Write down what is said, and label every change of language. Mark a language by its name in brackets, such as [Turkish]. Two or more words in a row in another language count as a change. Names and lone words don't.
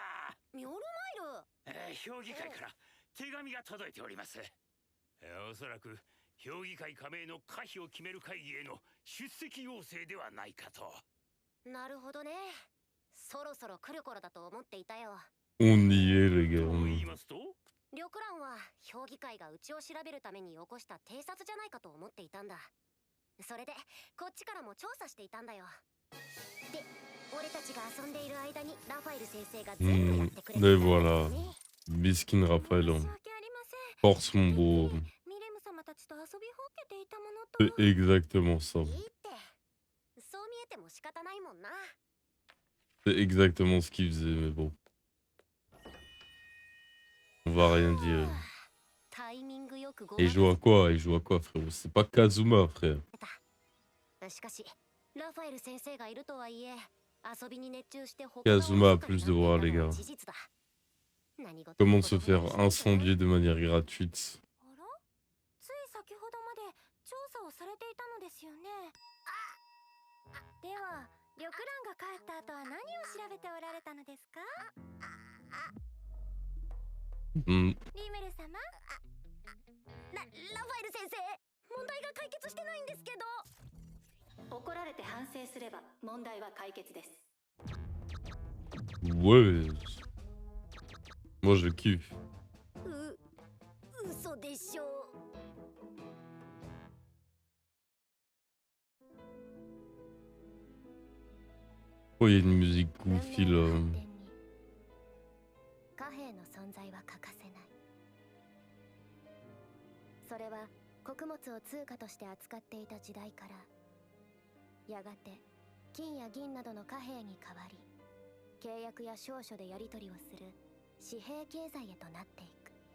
[Japanese] ミョルマイル。評議会から手紙が届いております。おそらく評議会加盟の可否を決める会議への出席要請ではないかと。なるほどね。そろそろ来る頃だと思っていたよ。 [French] On y est, les gars. [Japanese] と [French] on [Japanese] 言 [French] y [Japanese] い [French] est. [Japanese] ますと、緑蘭は評議会がうちを調べるために起こした偵察じゃないかと思っていたんだ。それでこっちからも調査していたんだよ。で、俺たちが遊んでいる間にラファエル先生が全部やってくれてたんだ [French] Et [Japanese] よ [French] voilà. [Japanese] ね。 [French] Biskin Raphaël. [Japanese] 申し訳ありません。 [French] Force mon beau. [Japanese] ミレム様たちと遊びほうけていたもの [French] C'est [Japanese] と。 [French] exactement ça. [Japanese] いいって。そう見えても仕方ないもんな。 [French] C'est exactement ce qu'il faisait, mais bon. On va rien dire. [Japanese] タイミングよくご [French] Et il joue à quoi? Il joue à quoi, frérot? C'est pas Kazuma, frère. [Japanese] しかし、ラファエル先生がいるとはいえ、 遊びに熱中して他 [French] Kazuma a plus de droits, les gars. Comment se faire incendier de manière gratuite? [Japanese] あら、つい先ほどまで調査をされていたのですよね。では、緑蘭が帰った後は何を調べておられたのですか？ Hmm. リムル様。ラファエル先生、問題が解決してないんですけど。怒られて反省すれば問題は解決です。 [French] Ouais. Moi je kiffe. [Japanese] 嘘でしょ。 [French] Oh, il y a une musique goofy là. [Japanese] 貨幣の存在は欠かせない。それは穀物を通貨として扱っていた時代からやがて金や銀などの貨幣に変わり、契約や証書でやり取りをする紙幣経済へとなっていく。